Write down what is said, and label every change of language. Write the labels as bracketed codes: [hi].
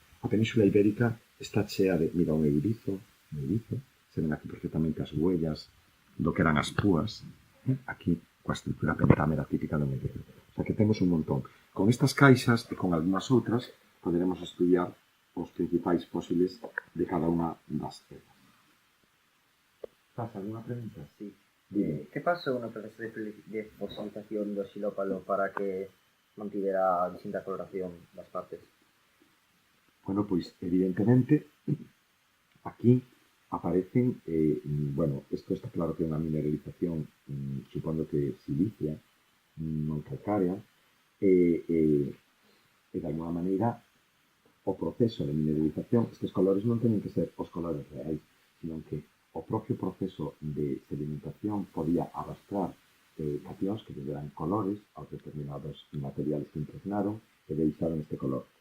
[gl] A Península Ibérica está chea de, mira, un eurizo, se ven aquí perfectamente as huellas do que eran as púas, aquí coa estrutura pentámera típica do eurizo. O sea que temos un montón. Con estas caixas e con algunhas outras poderemos estudiar os principais fósiles de cada unha das cepas. Faz alguna pregunta? Sí. [es] ¿Qué pasó en el proceso de fosilización del xilópalo para que mantivera distinta coloración [gl] das partes? Bueno, pois, evidentemente, aquí aparecen, bueno, isto está claro que é unha mineralización, supondo que silicia, non calcárea, e de alguma maneira o proceso de mineralización, estes colores non teñen que ser os colores reais, sino que o propio proceso de sedimentación podía arrastrar cacións que lle deran colores aos determinados materiales que impregnaron e deixaron este color.